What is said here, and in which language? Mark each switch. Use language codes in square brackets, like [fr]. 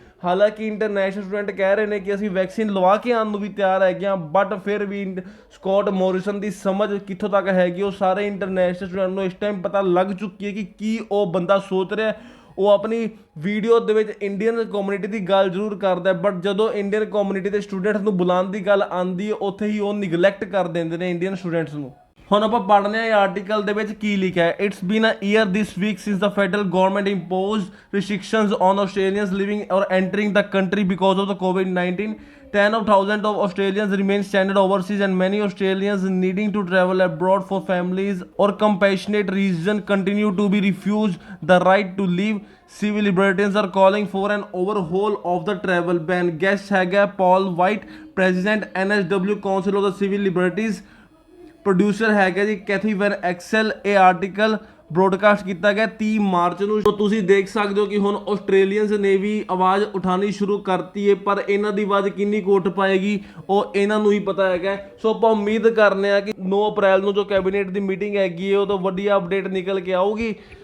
[pa] ਹਾਲਾਂਕਿ international student ਕਹਿ ਰਹੇ ਨੇ ਕਿ ਅਸੀਂ ਵੈਕਸੀਨ ਲਵਾ ਕੇ ਆਉਣ ਨੂੰ ਵੀ ਤਿਆਰ ਹੈਗੇ ਹਾਂ, ਬਟ ਫਿਰ ਵੀ ਸਕਾਟ ਮੋਰਿਸਨ ਦੀ ਸਮਝ ਕਿੱਥੋਂ ਤੱਕ ਹੈਗੀ ਉਹ ਸਾਰੇ ਇੰਟਰਨੈਸ਼ਨਲ ਸਟੂਡੈਂਟ ਨੂੰ ਇਸ ਟਾਈਮ ਪਤਾ ਲੱਗ ਚੁੱਕੀ ਹੈ ਕਿ ਕੀ ਉਹ ਬੰਦਾ ਸੋਚ ਰਿਹਾ। ਉਹ ਆਪਣੀ ਵੀਡੀਓ ਦੇ ਵਿੱਚ ਇੰਡੀਅਨ ਕਮਿਊਨਿਟੀ ਦੀ ਗੱਲ ਜ਼ਰੂਰ ਕਰਦਾ, ਬਟ ਜਦੋਂ ਇੰਡੀਅਨ ਕਮਿਊਨਿਟੀ ਦੇ ਸਟੂਡੈਂਟਸ ਨੂੰ ਬੁਲਾਉਣ ਦੀ ਗੱਲ ਆਉਂਦੀ ਹੈ ਉੱਥੇ ਹੀ ਉਹ ਨਿਗਲੈਕਟ ਕਰ ਦਿੰਦੇ ਨੇ ਇੰਡੀਅਨ ਸਟੂਡੈਂਟਸ ਨੂੰ। ਹੁਣ ਆਪਾਂ ਪੜ੍ਹਨੇ ਆ ਇਹ ਆਰਟੀਕਲ ਦੇ ਵਿੱਚ ਕੀ ਲਿਖਿਆ ਹੈ। [en] It's been a year this week since the federal government imposed restrictions on Australians living or entering the country because of the COVID-19. 10 of thousands of Australians remain stranded overseas and many Australians needing to travel abroad for families or compassionate reason continue to be refused the right to leave. Civil Libertarians are calling for an overhaul of the travel ban. [pa] Guest ਹੈਗਾ Paul White, President NSW Council of the Civil Liberties। Producer ਹੈਗਾ ਜੀ Kathy van Excel. ਇਹ article broadcast ਕੀਤਾ ਗਿਆ 30 March ਨੂੰ। ਸੋ ਤੁਸੀਂ ਦੇਖ ਸਕਦੇ ਹੋ ਕਿ ਹੁਣ ਆਸਟ੍ਰੇਲੀਅਨਸ ਨੇ ਵੀ ਆਵਾਜ਼ ਉਠਾਉਣੀ ਸ਼ੁਰੂ ਕਰਤੀ ਹੈ, ਪਰ ਇਹਨਾਂ ਦੀ ਆਵਾਜ਼ ਕਿੰਨੀ ਕੁ ਉੱਠ ਪਾਏਗੀ ਉਹ ਇਹਨਾਂ ਨੂੰ ਹੀ ਪਤਾ ਹੈਗਾ। ਸੋ ਆਪਾਂ ਉਮੀਦ ਕਰਨੇ ਆ ਕਿ 9 ਅਪ੍ਰੈਲ ਨੂੰ ਜੋ ਕੈਬਨਿਟ ਦੀ ਮੀਟਿੰਗ ਹੈਗੀ ਹੈ ਉਹ ਤੋਂ ਵਧੀਆ ਅਪਡੇਟ ਨਿਕਲ ਕੇ ਆਊਗੀ।